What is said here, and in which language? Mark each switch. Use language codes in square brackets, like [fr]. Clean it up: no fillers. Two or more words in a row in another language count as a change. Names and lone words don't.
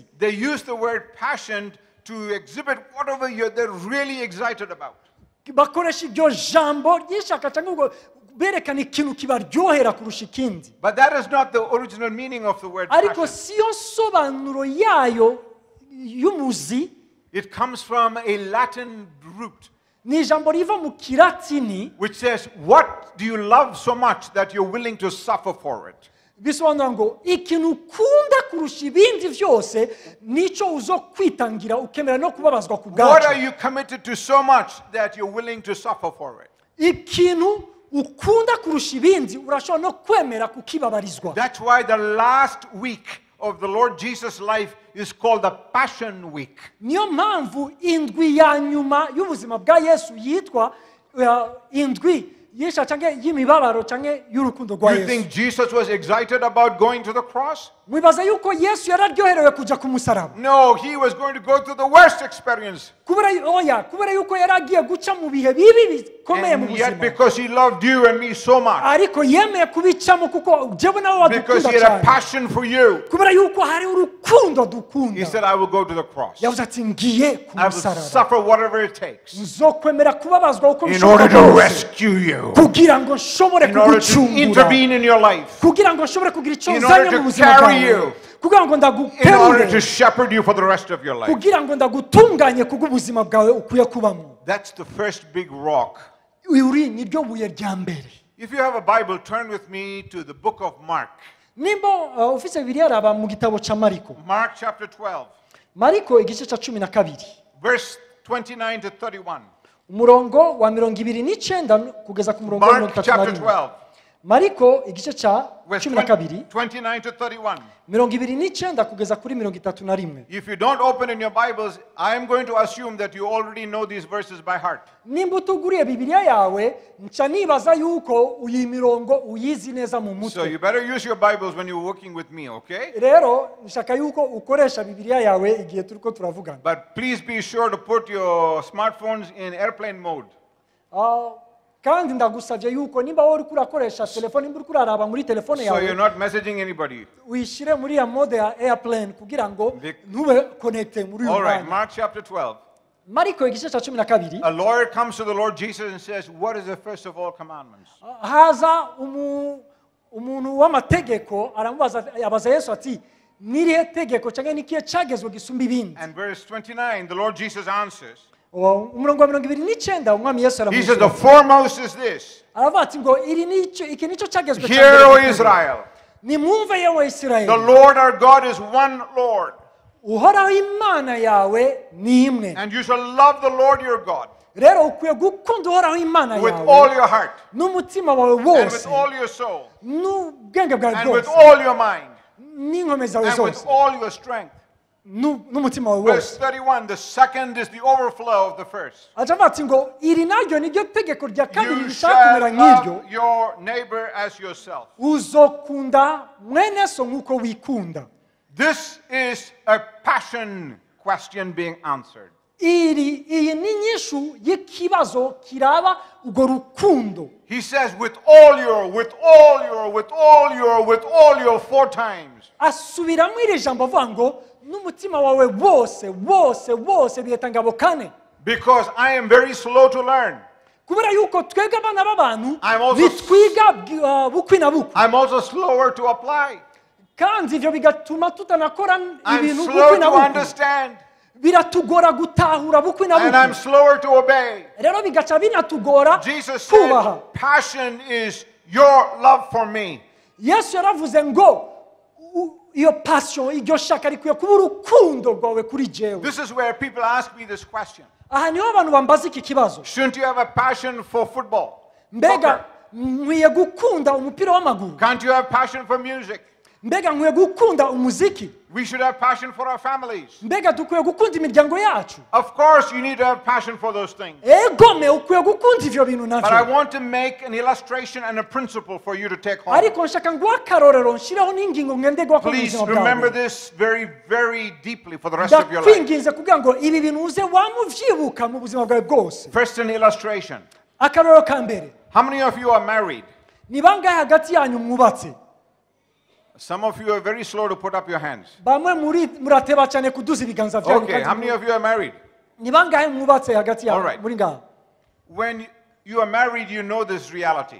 [en] They use the word passion to exhibit whatever they're really excited about. [rn] Bakoresha iryo jambo ry'ishaka cyangwa ngo berekana ikintu kibaryohera kurusha ikindi. [en] But that is not the original meaning of the word [rn] Ariko [en] passion. [rn] siyo sobanuro yayo y'umuzi. [en] It comes from a Latin root [rn] Ni ijambo riva mu kilatini [en] which says, what do you love so much that you're willing to suffer for it? [rn] bisobanura ngo ikintu ukunda kurusha ibindi vyose nico uzo kwitangira ukemera no kubabazwa ku [en] What are [rn] bwacu. [en] you committed to so much that you're willing to suffer for it? [rn] Ikintu ukunda kurusha ibindi urashobora no kwemera kukibabarizwa. [en] That's why the last week of the Lord Jesus' life is called the Passion Week. [rn] Niyo mpamvu indwi ya nyuma y'ubuzima bwa Yesu yitwa indwi yesha cyangwa y'imibabaro cyangwa y'urukundo rwa [en] You [rn] Yesu. [en] think Jesus was excited about going to the cross? [rn] Mwibaza yuko Yesu yararyoherewe kuja ku musaraba? [en] No, he was going to go through the worst experience. [rn] kubera yuko yaragiye guca mu bihe bibi bikomeye mu [en] And yet [rn] buzima, [en] because he loved you and me so much, [rn] ariko yemeye kubicamo kuko jewe nawe [en] because [rn] wadukunda [en] he had a [rn] cyane, [en] passion for you, [rn] kubera yuko hari urukundo [en] he [rn] dukunda. [en] said, I will go to the cross. [rn] Yavuze ati ngiye ku [en] I will [rn] musaraba, [en] suffer whatever it takes [rn] nzokwemera kubabazwa uko [en] in [rn] bishoboka [en] order to [rn] kose, [en] rescue you, [rn] kugira ngo nshobore [en] in order to [rn] kugucungura, [en] intervene in your life, [rn] kugira ngo nshobore kugira icyo [en] in [rn] nzanye [en] order [rn] mu [en] to [rn] buzima [en] carry [rn] bwawe, [en] you, [rn] kugira ngo [en] in order to [rn] ndaguterure, [en] shepherd you for the rest of your life. [rn] kugira ngo ndagutunganye kubw'ubuzima bwawe ukwiye kubamo. [en] That's the first big rock. [rn] Uri niryo buye rya mbere. [en] If you have a Bible, turn with me to the book of Mark. [rn] Nimba ufise Bibiliya raba mu gitabo ca Mariko. [en] Mark chapter 12, [rn] Mariko igice ca 12 [en] verse 29 to 31. [rn] umurongo wa 29 kugeza ku murongo wa [en] Mark chapter [rn] 31. [en] 12, [rn] Mariko igice ca [en] verse [rn] 12 [en] 29 to 31. [rn] 29 kugeza kuri 31. [en] If you don't open in your Bibles, I am going to assume that you already know these verses by heart. [rn] Nimba utuguriye Bibiliya yawe nca nibaza yuko iyi mirongo uyizi neza mu [en] So [rn] mutwe. [en] you better use your Bibles when you're working with me, okay? [rn] Rero nshaka yuko ukoresha Bibiliya yawe igihe turiko turavugana. [en] But please be sure to put your smartphones in airplane mode. [rn] Kandi ndagusabye yuko nimba wowe uriko urakoresha telefone, nimba uriko uraraba muri telefone [en] So you're [rn] yawe [en] not messaging anybody. [rn] uyishire muri ya mode ya airplane kugira ngo ntube connecte muri uyu [en] All right, [rn] mwanya. [en] Mark chapter 12. [rn] Mariko igice ca 12 [en] A lawyer comes to the Lord Jesus and says, what is the first of all commandments? [rn] haza umuntu w'amategeko aramubaza, abaza Yesu ati nirihe tegeko cyangwa nikiye cagezwe gisumba ibindi? [en] And verse 29, the Lord Jesus answers. [rn] Umurongo wa 29 umwami Yesu [en] He says, the [rn] aramusubiza, [en] foremost is this. [rn] aravuga ati ngo iki nico cagezwe [en] Hear, O Israel, [rn] nimwumve yewe Isirayeli, [en] the Lord our God is one Lord. [rn] uhoraho Imana yawe ni imwe. [en] And you shall love the Lord your God [rn] Rero ukwiye gukunda uhoraho Imana [en] with [rn] yawe [en] all your heart, [rn] n'umutima wawe [en] and with [rn] wose, [en] all your soul, [rn] n'ubwenge bwawe [en] and with [rn] bwose, [en] all your mind, [rn] n'inkome zawe [en] and with [rn] zose, [en] all your strength. [rn] n'umutima wawe [en] Verse [rn] wose. [en] 31, the second is the overflow of the first. [rn] Acavuga ati ngo iri naryo niryo tegeko rya kabiri [en] You [rn] rishaka [en] shall [rn] kumera nk'iryo, [en] love your neighbor as yourself. [rn] uzokunda mwene so nk'uko wikunda. [en] This is a passion question being answered. [rn] Iyi ni inyishu y'ikibazo kiraba urwo rukundo. [en] He says, with all your 4 times. [rn] Asubiramo iri jambo avuga ngo n'umutima wawe wose biheta ngabo kane. [en] Because I am very slow to learn. [rn] Kubera yuko twebwe abana b'abantu [en] I'm also- [rn] bitwiga bukwi na bukwi, [en] I'm also slower to apply. [rn] kandi ivyo bigatuma tutanakora [en] I'm [rn] ibintu [en] slow [rn] bukwi na [en] to [rn] bukwi. [en] understand. [rn] biratugora gutahura bukwi na [en] and I'm [rn] bukwi [en] slower to obey. [rn] rero bigaca binatugora [en] Jesus said, [rn] kubaha. [en] passion is your love for me. [rn] Yesu yaravuze ngo iyo passion iryo shaka rikwiye kuba urukundo rwawe kuri jewe. [en] This is where people ask me this question. [rn] Aha niho abantu bambaza iki kibazo. [en] Shouldn't you have a passion for football? [rn] Mbega nkwiye gukunda umupira w'amaguru? [en] Can't you have passion for music? [rn] Mbega nkwiye gukunda umuziki? [en] We should have passion for our families. [rn] Mbega dukwiye gukunda imiryango yacu? [en] Of course, you need to have passion for those things. [rn] Egome ukwiye gukunda ivyo bintu [en] But I [rn] navyo. [en] want to make an illustration and a principle for you to take home. [rn] Ariko nshaka ngo akarorero nshiraho n'ingingo ngenderwa ko [en] Please [rn] buzima [en] remember [rn] bwawe. [en] this very, very deeply for the rest of your life. [rn] Ndakwinginze kugira ngo ibi bintu uze wamuvyibuka mu buzima bwawe bwose. [en] First, an illustration. [rn] Akarorero ka mbere. [en] How many of you are married? [rn] Ni bangahe hagati yanyu mwubatse? [en] Some of you are very slow to put up your hands. [rn] Bamwe murateba cyane kuduza ibiganza byanyu. [en] Okay, how many of you are married? [rn] Ni bangahe mwubatse hagati [en] All [rn] yanyu [en] right. [rn] muri ngaha? [en] When you are married, you know this reality.